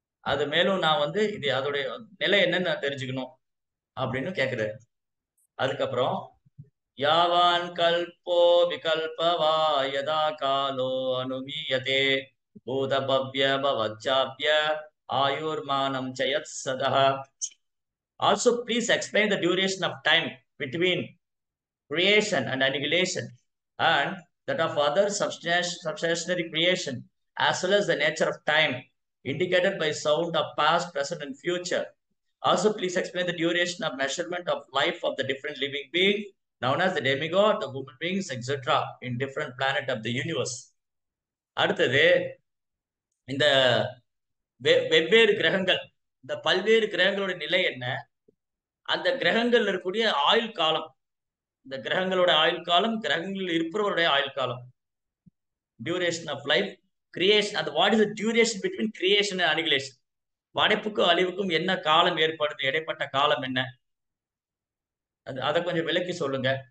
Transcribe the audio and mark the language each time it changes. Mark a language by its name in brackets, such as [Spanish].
[Tamil] அது மேலும் நான் இது அதோடைய நிலை என்னன்னு நான் தெரிஞ்சுக்கணும் அப்படின்னு கேட்கிறாரு. அதுக்கப்புறம் [Sanskrit] யாவான் கல்போ விகல்பவா யதா காலோ அனுமீயதே பூத Bhavya பவச்சாப்ய ஆயுர்மானம் Syed சதஹ. [English] Also please explain the duration of time between creation and annihilation and that of other substantiary creation, as well as the nature of time indicated by sound of past, present and future. Also please explain the duration of measurement of life of the different living beings known as the demigod, the human beings, etc. in different planet of the universe. [Tamil] அடுத்தது இந்த வெவ்வேறு கிரகங்கள், இந்த பல்வேறு கிரகங்களோட நிலை என்ன, அந்த கிரகங்கள் இருக்கக்கூடிய ஆயுள் காலம், இந்த கிரகங்களோட ஆயுள் காலம், கிரகங்களில் இருப்பவருடைய ஆயுள் காலம், [English] duration of life, [Tamil] கிரியேஷன், அந்த [English] what is the duration between creation and annihilation, [Tamil] படைப்புக்கும் அழிவுக்கும் என்ன காலம் ஏற்படுது, இடைப்பட்ட காலம் என்ன, அதை கொஞ்சம் விளக்கி சொல்லுங்க.